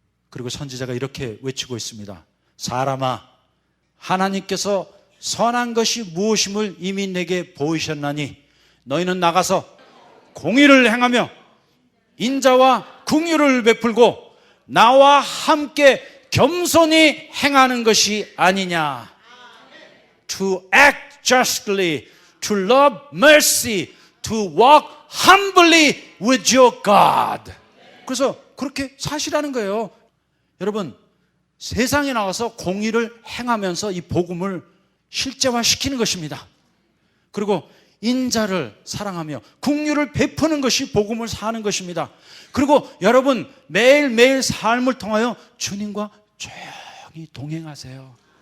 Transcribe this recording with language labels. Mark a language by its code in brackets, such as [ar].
[ko] 그리고 선지자가 이렇게 외치고 있습니다. 사람아, 하나님께서 선한 것이 무엇임을 이미 내게 보이셨나니 너희는 나가서 공의를 행하며 인자와 긍휼을 베풀고 나와 함께 겸손히 행하는 것이 아니냐. [en] To act justly, to love mercy, to walk humbly with your God. [ko] 그래서 그렇게 사시라는 거예요. 여러분, 세상에 나가서 공의를 행하면서 이 복음을 실제화시키는 것입니다. 그리고 인자를 사랑하며 긍휼을 베푸는 것이 복음을 사는 것입니다. 그리고 여러분, 매일매일 삶을 통하여 주님과 조용히 동행하세요.